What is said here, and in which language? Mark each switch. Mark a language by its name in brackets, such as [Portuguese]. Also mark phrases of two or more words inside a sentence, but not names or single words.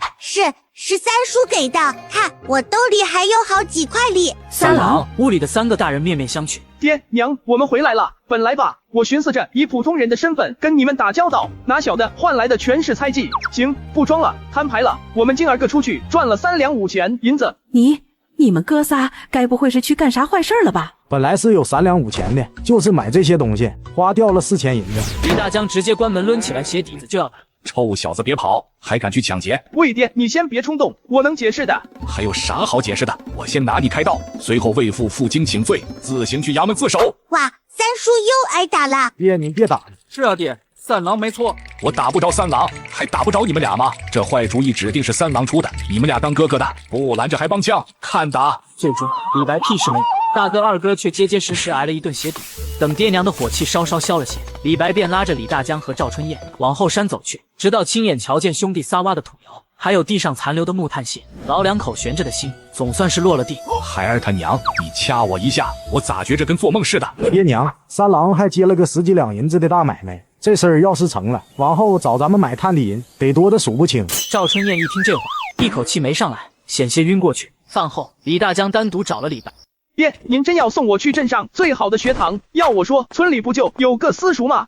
[Chinese] 是三叔給的，看我兜裡還有好幾塊哩。三郎，屋裡的3個大人面面相覷。爹娘，我們回來了。本來吧，我尋思着以普通人的身份跟你們打交道，哪曉得換來的全是猜忌。行，不裝了，攤牌了。我們今兒個出去賺了3兩5錢銀子。你們哥仨該不會是去幹啥壞事了吧？本來是有3兩5錢的，就是買這些東西花掉了4錢銀子。李大江直接關門掄起來鞋底子就要打。臭小子別跑，還敢去搶劫？喂爹，你先別衝動，我能解釋的。還有啥好解釋的？我先拿你開刀，隨後為父負荊請罪，自行去衙門自首。哇，三叔又挨打了。爹，你別打。是啊爹，三郎沒錯。我打不着三郎，還打不着你們倆嗎？這壞主意指定是三郎出的，你們倆當哥哥的不攔着還幫腔，看打！最終李白屁事沒有，大哥二哥卻結結實實挨了一頓鞋底。等爹娘的火氣稍稍消了些，李白便拉着李大江和趙春燕往後山走去，直到親眼瞧見兄弟仨挖的土窯，還有地上殘留的木炭屑，老兩口懸着的心總算是落了地。孩兒他娘，你掐我一下，我咋覺着跟做夢似的？爹娘，三郎還接了個 10幾兩銀子的大買賣，這事兒要是成了，往後找咱們買炭的人得多的數不清。趙春燕一聽這話，一口氣沒上來，險些暈過去。飯後，李大江單獨找了李白。爹，您真要送我去鎮上最好的學堂？要我說，村裡不就有個私塾嗎？